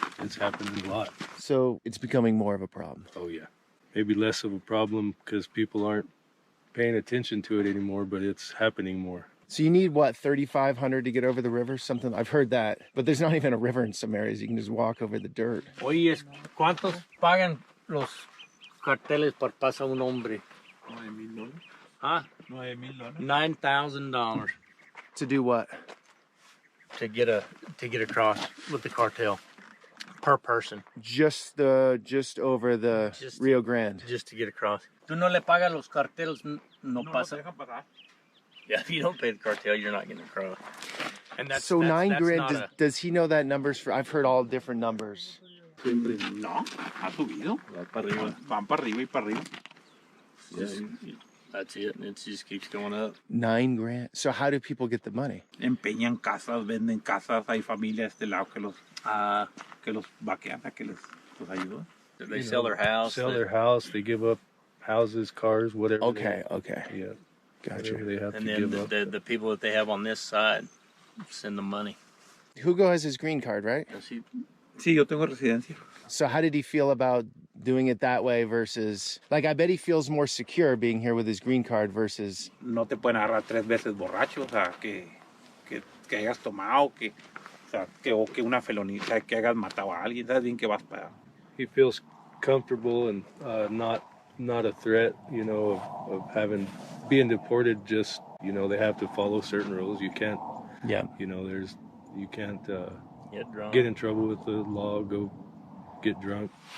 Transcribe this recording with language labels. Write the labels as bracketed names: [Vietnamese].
[English] It's happening a lot. So it's becoming more of a problem. Oh yeah, maybe less of a problem because people aren't paying attention to it anymore, but it's happening more. So you need, what, 3,500 to get over the river? Something, I've heard that. But there's not even a river in some areas. You can just walk over the dirt. [Spanish] Oye, ¿cuántos pagan los carteles por pasar un hombre? [English] $9,000. Huh? $9,000 To do what? to get across with the cartel per person. Just over the Rio Grande. Just to get across. [Spanish] Tú no le pagas los carteles, no pasa. [English] Yeah, if you don't pay the cartel, you're not getting across. And that's so that's, $9 grand. Does he know that numbers for? I've heard all different numbers. [Spanish] No, ha subido. Van para arriba y para arriba. [English] That's it. It just keeps going up. $9 grand. So how do people get the money? [Spanish] Empeñan casas, venden casas. Hay familias de este lado que los vaquean, que los ayudan. [English] They sell their house. They give up houses, cars, whatever. Okay. Yeah. Gotcha. They have And to then give up. the people that they have on this side send them money. Hugo has his green card, right? Does he? [Spanish] Sí, yo tengo residencia. [English] So how did he feel about doing it that way versus, like, I bet he feels more secure being here with his green card versus... [Spanish] No te pueden agarrar 3 veces borracho, o sea, que hayas tomado, o sea, o que una felonía, o sea, que hayas matado a alguien, sabes bien que vas para... [English] He feels comfortable and not a threat, you know, of being deported. Just, you know, they have to follow certain rules. You can't, you know, you can't get in trouble with the law, go get drunk.